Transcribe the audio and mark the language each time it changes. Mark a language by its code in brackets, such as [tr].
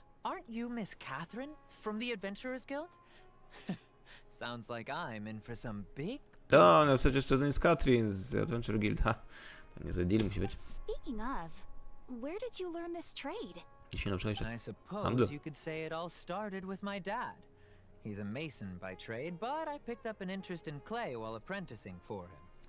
[en] Aren't you Miss Catherine from the Adventurers Guild? Sounds like I'm in for some big... [pl] No przecież to jest Katrin z Adventure Guild, ha. To niezły deal musi być. [en] Speaking of, where did you learn this trade? [pl] Jeśli nauczyłeś się. [en] I suppose you could say it all started with my dad. He's a mason by trade, but I picked up an interest in clay while apprenticing for him.